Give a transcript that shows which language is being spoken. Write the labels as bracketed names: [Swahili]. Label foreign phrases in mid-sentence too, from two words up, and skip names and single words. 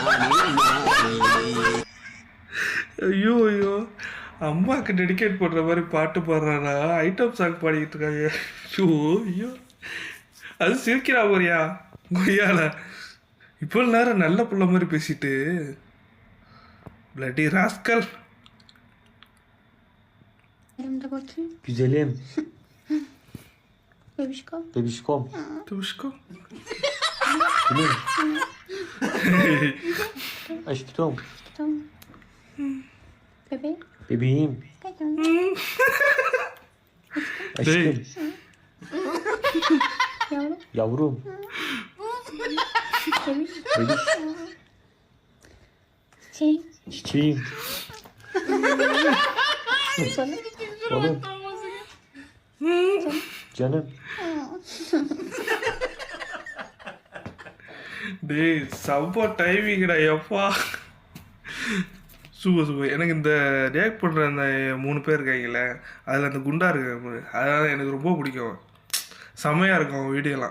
[Tamil] ஐயோ ஐயோ, அம்மாவுக்கு டெடிகேட் பண்ணுற மாதிரி பாட்டு பாடுறாரா? [English] item song [Tamil] பாடிக்கிட்டு இருக்காங்க. ஐயோ ஐயோ, அது சிரிக்கிறா போறியா கொய்யால? இப்போ நேரம் நல்ல புள்ள மாதிரி பேசிட்டு [English] bloody rascal. [Turkish] Güzelim. Bebişkom. Tuşko. Gülüm. Aşkım. Bebeğim. Aşkım. Yavrum. Bebiş. Çiçeğim. Oğlum. Canım. [Tamil] டேய் சப்பா டைமிங்கடா எப்பா. சூப்பர். எனக்கு இந்த ரியாக்ட் பண்ணுற அந்த 3 பேர் இருக்காங்களே, அதில் அந்த குண்டா இருக்கு, அதனால் எனக்கு ரொம்ப பிடிக்கும். செம்மையாக இருக்கும் அவன் வீடியோலாம்.